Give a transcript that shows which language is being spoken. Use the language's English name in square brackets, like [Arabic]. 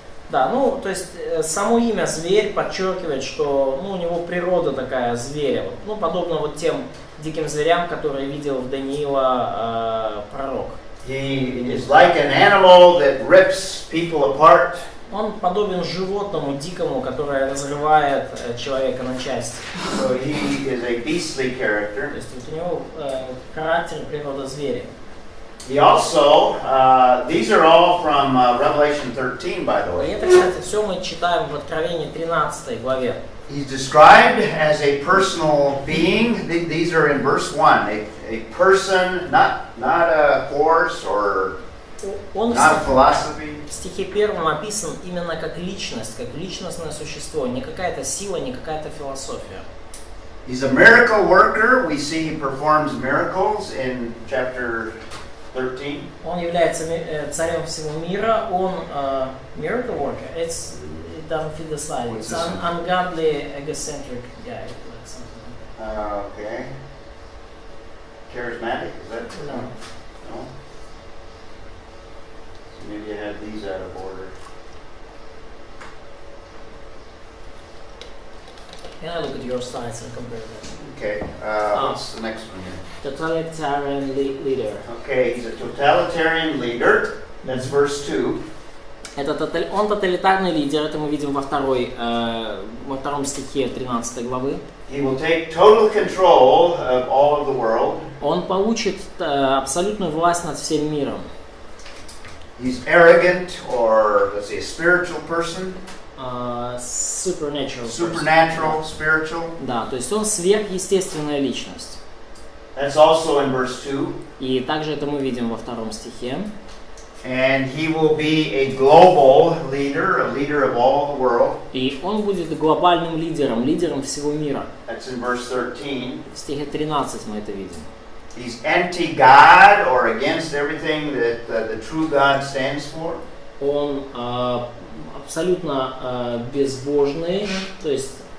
[Russian] Да, ну, то есть само имя зверь подчеркивает, что у него природа такая зверя, ну, подобно вот тем диким зверям, которые видел в Даниила пророк. [English] He is like an animal that rips people apart. [Russian] Он подобен животному дикому, которое разрывает человека на части. [English] So he is a beastly character. [Russian] То есть вот у него характер и природа зверя. [English] He also, these are all from Revelation 13, by the [Russian] И [English] way. [Russian] это, кстати, все мы читаем в Откровении 13 главе. [English] He's described as a personal being. These are in verse 1. A person, not a force or [Russian] Он [English] not a philosophy. [Russian] в стихе 1 описан именно как личность, как личностное существо, не какая-то сила, не какая-то философия. [English] He's a miracle worker. We see he performs miracles in chapter 13. [Russian] Он является царем всего мира. [English] Он miracle worker. It doesn't fit the slide. It's an ungodly, egocentric guy. Like something. Okay. Charismatic, is that? No. No? So maybe I had these out of order. Can I look at your slides and compare them? Okay. What's the next one here? Totalitarian leader. Okay, he's a totalitarian leader. That's verse 2. [Russian] Он тоталитарный лидер, это мы видим во втором стихе 13 главы. [English] He will take total control of all of the world. [Russian] Он получит абсолютную власть над всем миром. [English] He's arrogant, or let's say a spiritual person. Supernatural. Supernatural, spiritual. [Russian] Да, то есть он сверхъестественная личность. [English] That's also in verse 2. [Russian] И также это мы видим во втором стихе. [English] And he will be a global leader, a leader of all the world. [Russian] И он будет глобальным лидером, лидером всего мира. [English] That's in verse 13. [Russian] В стихе 13 мы это видим. [English] He's anti-God, or against everything that the true God stands for. [Russian] он абсолютно безбожный, то есть...